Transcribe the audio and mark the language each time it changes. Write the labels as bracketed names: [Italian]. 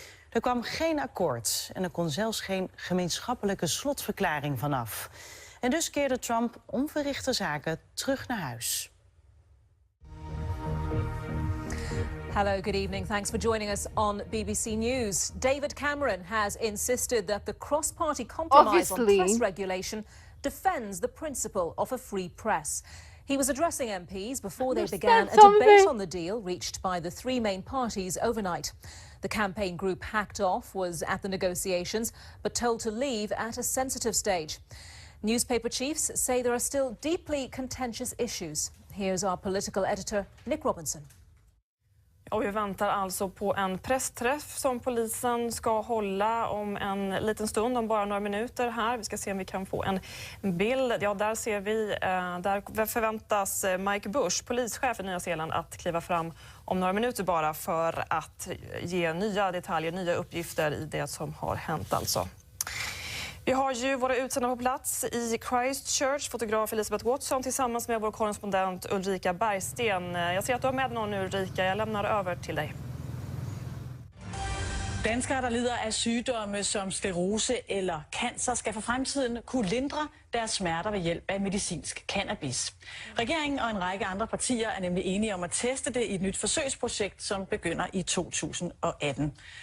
[Dutch] Er kwam geen akkoord en er kon zelfs geen gemeenschappelijke slotverklaring vanaf. En dus keerde Trump onverrichte zaken terug naar huis. [English] Hello, good evening. Thanks for joining us on BBC News. David Cameron has insisted that the cross-party compromise on press regulation defends the principle of a free press. He was addressing MPs before they began a debate on the deal reached by the three main parties overnight. The campaign group hacked off was at the negotiations, but told to leave at a sensitive stage. Newspaper chiefs say there are still deeply contentious issues. Here's our political editor, Nick Robinson. [Swedish] Och vi väntar alltså på en pressträff som polisen ska hålla om en liten stund, om bara några minuter här. Vi ska se om vi kan få en bild. Ja, där ser vi, där förväntas Mike Bush, polischef i Nya Zeeland, att kliva fram om några minuter bara för att ge nya detaljer, nya uppgifter i det som har hänt alltså. Vi har ju våra utsända på plats i Christchurch, fotograf Elisabeth Watson tillsammans med vår korrespondent Ulrika Bergsten. Jag ser att du har med någon nu, Ulrika. Jag lämnar över till dig. [Danish] Danskere, der lider af sygdomme som sklerose eller cancer, skal for fremtiden kunne lindre deres smerter ved hjælp af medicinsk cannabis. Regeringen og en række andre partier er nemlig enige om at teste det i et nyt forsøgsprojekt, som begynder i 2018.